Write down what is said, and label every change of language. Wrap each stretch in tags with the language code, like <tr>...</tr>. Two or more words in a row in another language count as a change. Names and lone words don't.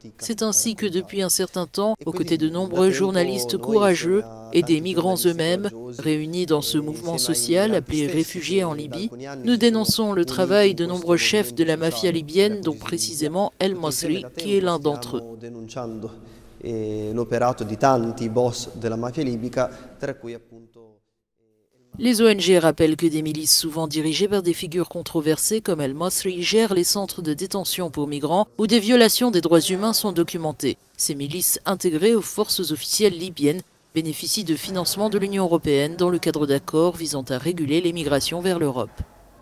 <fr>C'est ainsi que depuis un certain temps, aux côtés de nombreux journalistes courageux et des migrants eux-mêmes, réunis dans ce mouvement social appelé Réfugiés en Libye, nous dénonçons le travail de nombreux chefs de la mafia libyenne, dont précisément El Masri, qui est l'un d'entre eux.</fr> <it>L'operato di tanti boss della mafia libica, tra cui appunto.</it> <fr>Les ONG rappellent que des milices souvent dirigées par des figures controversées comme El Masri gèrent les centres de détention pour migrants où des violations des droits humains sont documentées. Ces milices intégrées aux forces officielles libyennes bénéficient de financement de l'Union européenne dans le cadre d'accords visant à réguler les migrations vers l'Europe.</fr>